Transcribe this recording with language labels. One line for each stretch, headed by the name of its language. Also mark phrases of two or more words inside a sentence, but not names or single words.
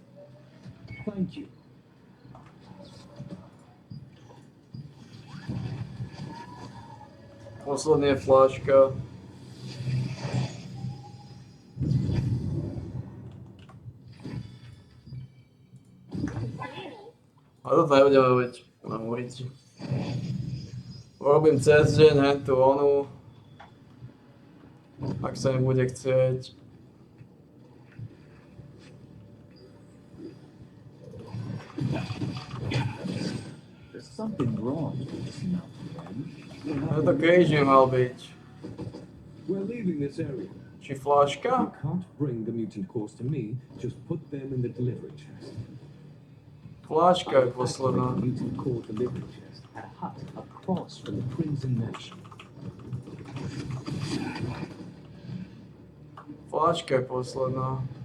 English: Thank you.
Slovak: Posledný je fláška. A toto nebudeme robiť na ulici. Urobím cez deň hentu onu. Ak sa mi bude chcieť.
English: There's something wrong with this mountain.
Slovak: No to kríž by mal byť.
English: We're leaving this area.
Slovak: Či fláška?
English: You can't bring the mutant cores to me, just put them in the delivery chest.
Slovak: Fláška je posledná.
English: Mutant core delivery chest at a hut across from the Crimson Mansion.
Slovak: Fláška je posledná.